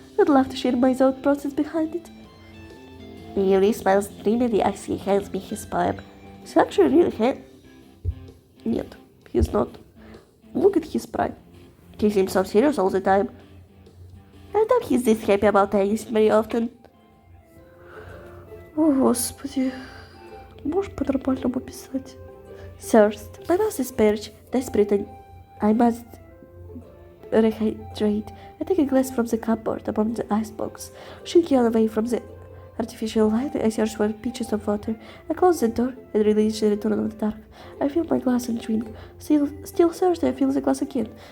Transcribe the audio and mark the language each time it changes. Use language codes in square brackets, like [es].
[en] I'd love to share my thought process behind it. Yuri smiles dreamily as he hands me his poem. He's actually really Нет, he's not. Look at his pride. He seems so serious all the time. I doubt he's this happy about anything very often. [ru] О, Господи. Можешь по-нормальному писать? [en] Thirst. My mouth is parched, desperate, and I must rehydrate. I take a glass from the cupboard above the icebox, shrinking away from the artificial light. I search for pitchers of water. I close the door and release the return of the dark. I fill my glass and drink. Still thirsty, I fill the glass again.